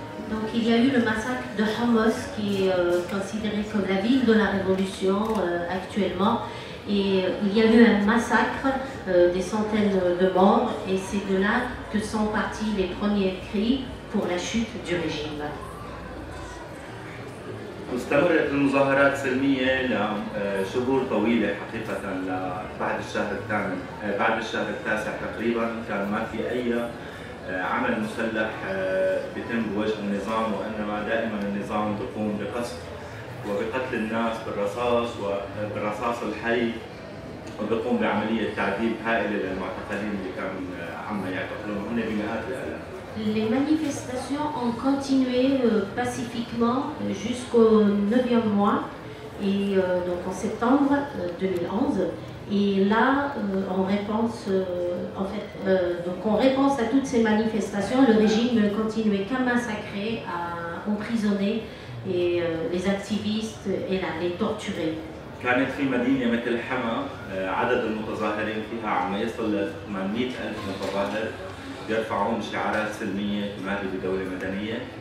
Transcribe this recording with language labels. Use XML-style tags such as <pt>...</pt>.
<fr>Donc il y a eu le massacre de Homs qui est considéré comme la ville de la révolution actuellement. Et il y a eu un massacre, des centaines de morts, et c'est de là que sont partis les premiers cris pour la chute du régime.</fr> <ar>واستمرت المظاهرات سلمية لشهور طويلة حقيقة بعد الشهر الثامن، بعد الشهر التاسع تقريبا كان ما في أي عمل مسلح بيتم بوجه النظام، وإنما دائما النظام بيقوم بقصف وبقتل الناس بالرصاص الحي وبيقوم بعملية تعذيب هائلة للمعتقلين اللي كانوا عم يعتقلون هن بمئات الآلاف.</ar> <fr>Les manifestations ont continué pacifiquement jusqu'au 9e mois, et donc en septembre 2011. Et là, en réponse à toutes ces manifestations, le régime ne continuait qu'à massacrer, à emprisonner et les activistes et les torturer.</fr> <ar>كانت في مدينة مثل حما عدد المتظاهرين فيها عم يصل ل 800,000 متظاهر يرفعون شعارات سلمية تنادي بدولة مدنية.</ar>